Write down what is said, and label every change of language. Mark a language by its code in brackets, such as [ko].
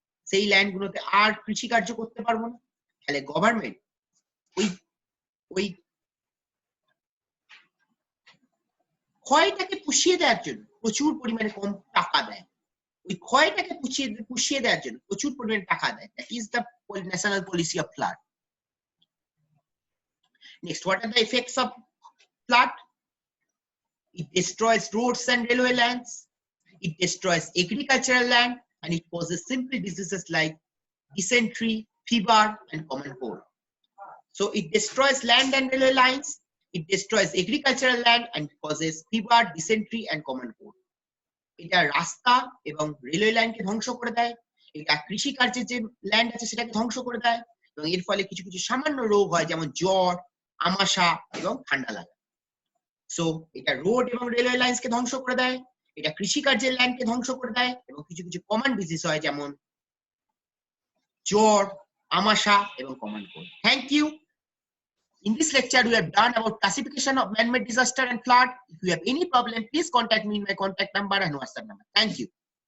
[bn] সেই ল্যান্ড গুলোতে আর কৃষি কার্য করতে পারবো না, তাহলে গভর্নমেন্ট ওই ক্ষয়টাকে পুষিয়ে দেওয়ার জন্য প্রচুর পরিমাণে কম টাকা দেয়, ওই ক্ষয়টাকে পুষিয়ে দেওয়ার জন্য প্রচুর পরিমাণে টাকা দেয়। [en] That is the national policy of flood. Next, what are the effects of flood? It destroys roads and railway lands, it destroys agricultural land, and it causes simple diseases like dysentery, fever, and common cold. So it destroys land and railway lines, it destroys agricultural land, and causes fever, dysentery, and common cold. [bn] এটা রাস্তা এবং railway লাইনকে ধ্বংস করে দেয়, এটা কৃষি কার্যের যে ল্যান্ড আছে সেটাকে ধ্বংস করে দেয়, এবং এর ফলে কিছু কিছু সামান্য রোগ হয় যেমন জ্বর, আমাশা এবং ঠান্ডা লাগা। সো এটা রোড এবং রেলওয়ে লাইনসকে ধ্বংস করে দেয়, এটা কৃষি কার্যের ল্যান্ডকে ধ্বংস করে দেয়, এবং কিছু কিছু কমন ডিজিজ হয় যেমন জ্বর, আমাশা এবং common cold. [en] Thank you. In this lecture, we have done about classification of man-made disaster and flood. If you have any problem, please contact me in my contact number and WhatsApp number. Thank you.